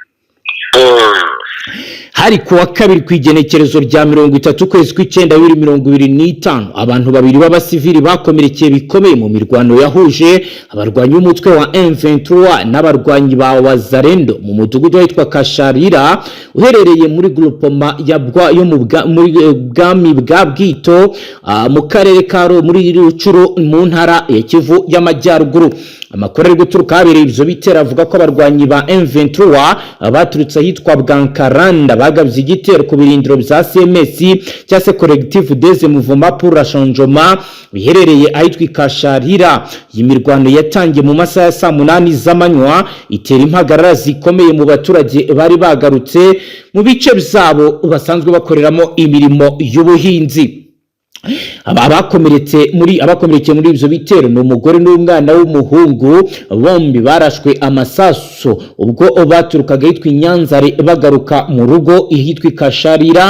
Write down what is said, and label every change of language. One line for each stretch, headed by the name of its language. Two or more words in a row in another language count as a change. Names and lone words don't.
Kinyarwanda: Hari kuwa kabiri kwigenekerezo rya 30 kwezi kw'Icyenda 2025 abantu babiri b'abasivili bakomerekeye bikomeye mu mirwano yahuje abarwanyi b'umutwe wa M23 n'abarwanyi ba wazalendo mu mudugudu witwa Kasharira uherereye muri groupement yo muri bwami bwa Bwito mu karere ka muri Rucuru mu ntara ya Kivu y'Amajyaruguru. Amakuru ari guturuka habereye ibyo bitera avuga ko abarwanyi ba M23 baturutse ahitwa Bwankaranda bagabye igitero ku birindiro bya CMS cyangwa se
French: collectif des mouvements pour la changement
Kinyarwanda: biherereye ahitwa Kasharira. Iyi mirwano yatangiye mu masaha ya saa 8 z'amanywa itera impagarara zikomeye mu baturage bari bagarutse mu bice byabo basanzwe bakoreramo imirimo y'ubuhinzi. Abakomerekeye muri ibyo bitero ni umugore n'umwana w'umuhungu, bombi barashwe amasaso ubwo baturukaga hitwa Nyanzare bagaruka mu rugo ihitwa Kasharira.